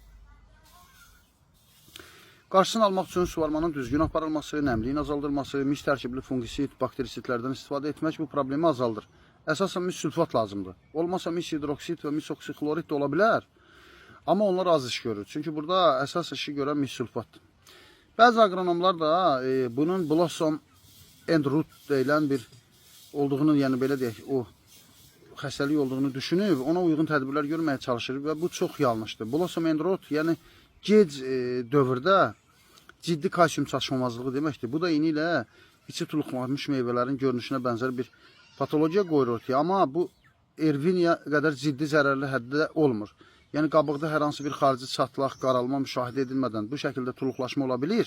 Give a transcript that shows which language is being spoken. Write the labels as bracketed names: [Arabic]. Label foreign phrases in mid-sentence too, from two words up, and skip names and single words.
[Azerbaijani] Qarşısını almaq üçün suvarmanın düzgün aparılması, nəmliyin azaldılması, mis tərkibli fungisit, bakterisitlərdən istifadə etmək bu problemi azaldır. Əsasən mis-sulfat lazımdır. Olmasa mis-hidroksit və mis-oksixlorid də ola bilər. Amma onlar az iş görür. Çünki burada əsas işi görən mis-sulfatdır. Bəzi agronomlar da bunun [English] blossom and root [Azerbaijani] deyilən bir olduğunu, yəni belə deyək, o xəstəlik olduğunu düşünüb, ona uyğun tədbirlər görməyə çalışır və bu çox yanlışdır. [English] Blossom and root, [Azerbaijani] yəni gec dövrdə ciddi kalsium çatışmamazlığı deməkdir. Bu da eyni ilə içi tuluqlanmış meyvələrin görünüşünə bənzər bir patologiya qoyur ortaya, amma bu Erviniya qədər ciddi zərərli həddə olmur. Yəni qabıqda hər hansı bir xarici çatlaq, qaralma müşahidə edilmədən bu şəkildə tuluqlaşma ola bilir.